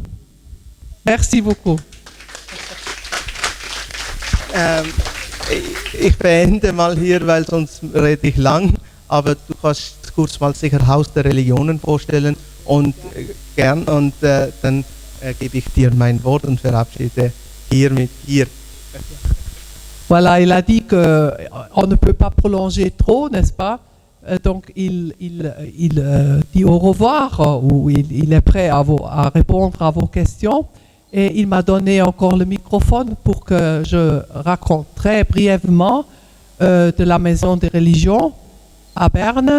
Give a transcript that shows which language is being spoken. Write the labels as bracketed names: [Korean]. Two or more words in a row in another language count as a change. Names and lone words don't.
[French] Merci beaucoup. [German] Ich beende mal hier, weil sonst rede ich lang, aber du kannst kurz mal sicher Haus der Religionen vorstellen und gern und dann gebe ich dir mein Wort und verabschiede hiermit hier. [French] Voilà, il a dit qu'on ne peut pas prolonger trop, n'est-ce pas? Donc il dit au revoir ou il est prêt à répondre à vos questions et il m'a donné encore le microphone pour que je raconte très brièvement de la Maison des Religions à Berne.